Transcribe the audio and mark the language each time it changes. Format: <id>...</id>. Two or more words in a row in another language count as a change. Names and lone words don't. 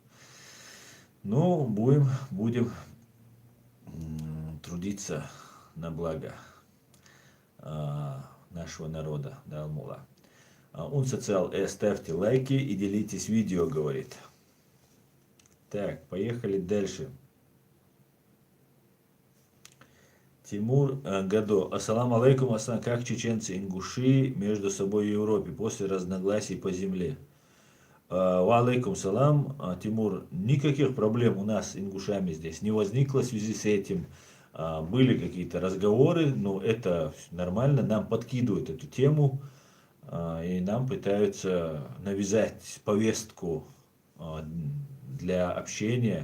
<ru>Ну, будем трудиться на благо нашего народа, да, Алмула. Он социал, ставьте лайки и делитесь видео, говорит. Так, поехали дальше. Тимур Гадо.</ru> <ar>السلام عليكم,</ar> <ru>Асан, как чеченцы ингуши между собой в Европе после разногласий по земле?</ru> <ar>وعليكم سلام,</ar> <ru>Тимур. Никаких проблем у нас с ингушами здесь не возникло в связи с этим. Были какие-то разговоры, но это нормально, нам подкидывают эту тему и нам пытаются навязать повестку для общения.</ru>